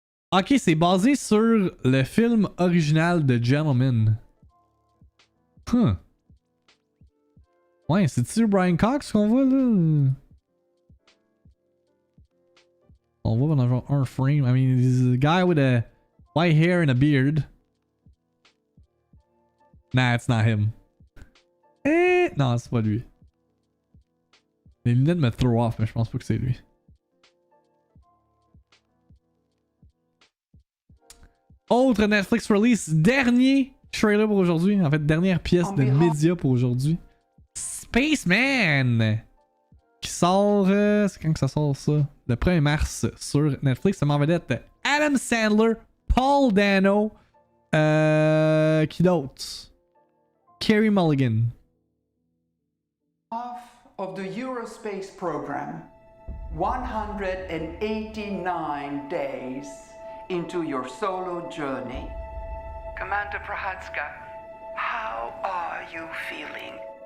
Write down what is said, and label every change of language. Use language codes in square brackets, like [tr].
[fr] Ok, c'est basé sur le film original de Gentleman. Huh. Ouais, c'est-tu Brian Cox qu'on voit là? On voit dans genre un frame. [en] I mean, he's a guy with a white hair and a beard. Nah, it's not him. [fr] Non, c'est pas lui. Les lunettes me throw off, mais je pense pas que c'est lui. Autre Netflix release, dernier trailer pour aujourd'hui. En fait, dernière pièce de média pour aujourd'hui. Spaceman! Qui sort... c'est quand que ça sort ça? Le 1er mars sur Netflix. Ça m'en vedette Adam Sandler, Paul Dano, qui d'autre? Carey Mulligan. [en] Half of the Eurospace program, 189 days into your solo journey. Commander Prohatska, how are you feeling?